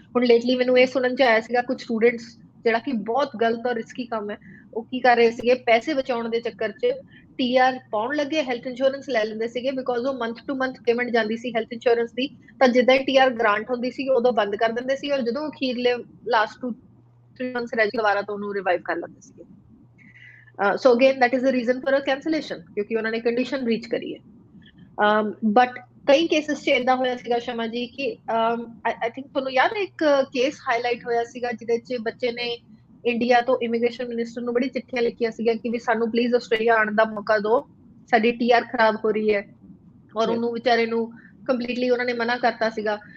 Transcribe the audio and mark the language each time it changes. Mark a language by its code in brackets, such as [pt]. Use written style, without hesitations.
[pa] ਹੁਣ ਲੇਟਲੀ ਮੈਨੂੰ ਇਹ ਸੁਣਨ ਚ ਆਇਆ ਸੀਗਾ ਕੁਝ ਸਟੂਡੈਂਟਸ, ਜਿਹੜਾ ਕਿ ਬਹੁਤ ਗਲਤ ਔਰ ਰਿਸਕੀ ਕੰਮ ਹੈ, ਉਹ ਕੀ ਕਰ ਰਹੇ ਸੀਗੇ ਪੈਸੇ ਬਚਾਉਣ ਦੇ ਚੱਕਰ ਚ TR ਪਾਉਣ ਲੱਗੇ ਹੈਲਥ ਇੰਸ਼ੋਰੈਂਸ ਲੈ ਲੈਂਦੇ ਸੀਗੇ ਬਿਕੋਜ਼ ਉਹ ਮੰਥ ਟੂ ਮੰਥ ਪੇਮੈਂਟ ਜਾਂਦੀ ਸੀ ਹੈਲਥ ਇੰਸ਼ੋਰੈਂਸ ਦੀ, ਤਾਂ ਜਿੱਦਾਂ ਹੀ TR ਗ੍ਰਾਂਟ ਹੁੰਦੀ ਸੀ ਉਦੋਂ ਬੰਦ ਕਰ ਦਿੰਦੇ ਸੀ ਔਰ ਜਦੋਂ ਅਖੀਰਲੇ ਲਾਸਟ 2-3 ਮੰਥਸ ਰਹਿ ਦੁਬਾਰਾ ਤੋਂ ਉਹਨੂੰ ਰਿਵਾਈਵ ਕਰ ਲੈਂਦੇ ਸੀਗੇ। [en] So again that is the reason for a cancellation [pa] ਕਿਉਂਕਿ ਉਹਨਾਂ ਨੇ ਕੰਡੀਸ਼ਨ ਬ੍ਰੀਚ ਕਰੀ ਹੈ। [en] but [pa] ਕਈ ਕੇਸਿਸ 'ਚ ਏਦਾਂ ਹੋਇਆ ਸੀਗਾ ਸ਼ਮਾ ਜੀ ਕਿ ਆਈ ਥਿੰਕ ਤੁਹਾਨੂੰ ਯਾਦ ਹੈ ਇੱਕ ਕੇਸ ਹਾਈਲਾਈਟ ਹੋਇਆ ਸੀਗਾ ਜਿਹਦੇ 'ਚ ਬੱਚੇ ਨੇ ਇੰਡੀਆ ਤੋਂ ਇਮੀਗ੍ਰੇਸ਼ਨ ਮਿਨਿਸਟਰ ਨੂੰ ਬੜੀ ਚਿੱਠੀਆਂ ਲਿਖੀਆਂ ਸੀਗੀਆਂ ਕਿ ਵੀ ਸਾਨੂੰ ਪਲੀਜ਼ ਆਸਟ੍ਰੇਲੀਆ ਆਉਣ ਦਾ ਮੌਕਾ ਦਿਓ, ਸਾਡੀ ਟੀਆਰ ਖਰਾਬ ਹੋ ਰਹੀ ਹੈ, ਔਰ ਉਹਨੂੰ ਵਿਚਾਰੇ ਨੂੰ ਕੰਪਲੀਟਲੀ ਉਹਨਾਂ ਨੇ ਮਨਾ ਕਰਤਾ ਸੀਗਾ।